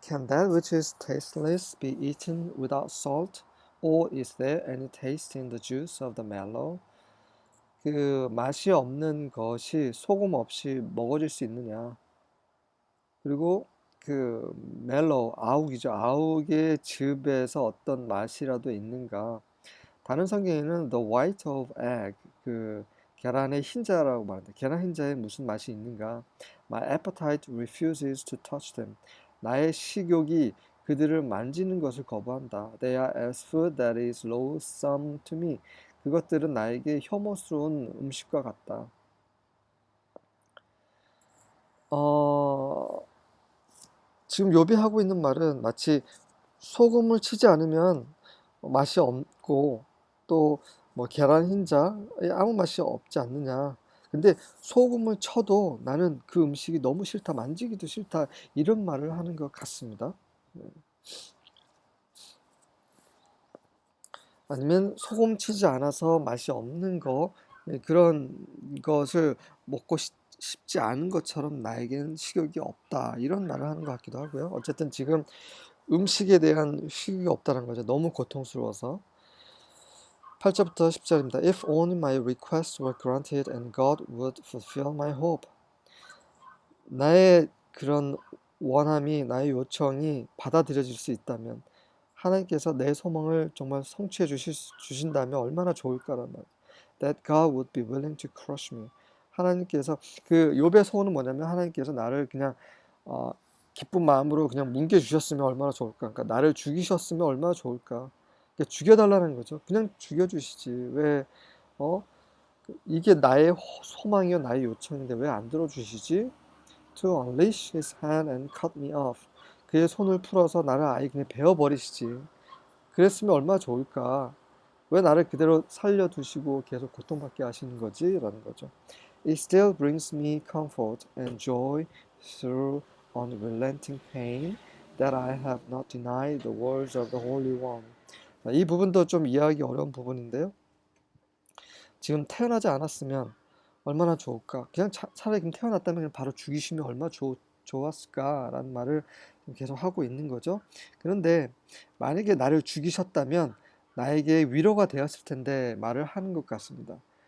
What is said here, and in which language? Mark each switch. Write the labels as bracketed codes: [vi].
[en] Can that which is tasteless be eaten without salt? Or is there any taste in the juice of the mallow? [ko] 그 맛이 없는 것이 소금 없이 먹어질 수 있느냐? 그리고 그 멜로우, 아욱이죠. 아욱의 즙에서 어떤 맛이라도 있는가? 다른 성경에는 [en] the white of egg, [ko] 그 계란의 흰자라고 말합니다. 계란 흰자에 무슨 맛이 있는가? [en] My appetite refuses to touch them. [ko] 나의 식욕이 그들을 만지는 것을 거부한다. [en] They are as food that is loathsome to me. [ko] 그것들은 나에게 혐오스러운 음식과 같다. 어, 지금 요비하고 있는 말은 마치 소금을 치지 않으면 맛이 없고 또 뭐 계란 흰자에 아무 맛이 없지 않느냐. 근데 소금을 쳐도 나는 그 음식이 너무 싫다, 만지기도 싫다 이런 말을 하는 것 같습니다. 아니면 소금 치지 않아서 맛이 없는 거 그런 것을 먹고 싶지 않은 것처럼 나에겐 식욕이 없다 이런 말을 하는 것 같기도 하고요. 어쨌든 지금 음식에 대한 식욕이 없다는 거죠. 너무 고통스러워서. 8절부터 10절입니다. [en] If only my requests were granted and God would fulfill my hope. [ko] 나의 그런 원함이, 나의 요청이 받아들여질 수 있다면, 하나님께서 내 소망을 정말 성취해 주신다면 얼마나 좋을까란 말. [en] That God would be willing to crush me. [ko] 하나님께서 그 욥의 소원은 뭐냐면 하나님께서 나를 그냥 어, 기쁜 마음으로 그냥 뭉개 주셨으면 얼마나 좋을까. 그러니까 나를 죽이셨으면 얼마나 좋을까. 그러니까 죽여달라는 거죠. 그냥 죽여주시지. 왜 이게 나의 소망이요 나의 요청인데 왜 안 들어주시지? [en] To unleash his hand and cut me off. [ko] 그의 손을 풀어서 나를 아예 그냥 베어버리시지. 그랬으면 얼마나 좋을까. 왜 나를 그대로 살려두시고 계속 고통받게 하시는 거지? 라는 거죠. [en] It still brings me comfort and joy through unrelenting pain that I have not denied the words of the Holy One. [ko] 이 부분도 좀 이해하기 어려운 부분인데요. 지금 태어나지 않았으면 얼마나 좋을까? 그냥 차라리 그냥 태어났다면 그냥 바로 죽이시면 얼마나 좋았을까라는 말을 계속 하고 있는 거죠. 그런데 만약에 나를 죽이셨다면 나에게 위로가 되었을 텐데 말을 하는 것 같습니다.